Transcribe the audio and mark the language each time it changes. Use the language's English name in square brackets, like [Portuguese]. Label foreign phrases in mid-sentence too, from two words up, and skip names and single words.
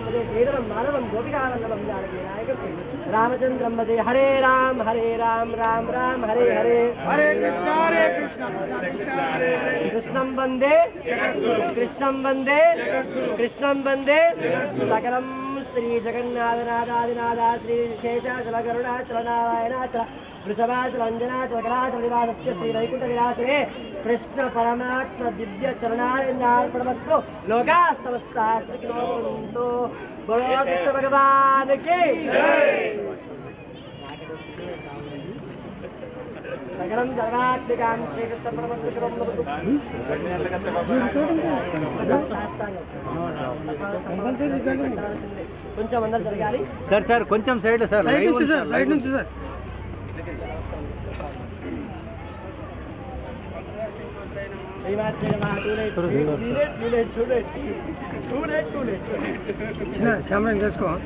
[Sanskrit] श्रीधरं माधवं गोपिकावल्लभं जानकीनायकं रामचन्द्रं भजे हरे राम राम राम हरे हरे हरे कृष्ण कृष्ण हरे हरे कृष्णं वन्दे कृष्णं वन्दे सकलं श्री जगन्नाथनाथादिनाथ श्री शेषाचलगरुडाचल नारायणाचल वृषभाचल अंजनाचल कलाचल निवासस्य श्री वैकुंठ विलासने कृष्ण परमात्मा दिव्य चरणार्पणमस्तु लोकाः समस्ताः सुखिनो भवन्तु [Hindi] बोलो कृष्ण भगवान की [Sanskrit] सकलं सर्वात्मिकां श्रीकृष्ण परमस्तु शुभं भवतु [Telugu] కొంచెం అందరూ జరగాలి సార్ కొంచెం సైడ్ సార్ సైడ్ నుంచి సార్ కెమెరా తీసుకో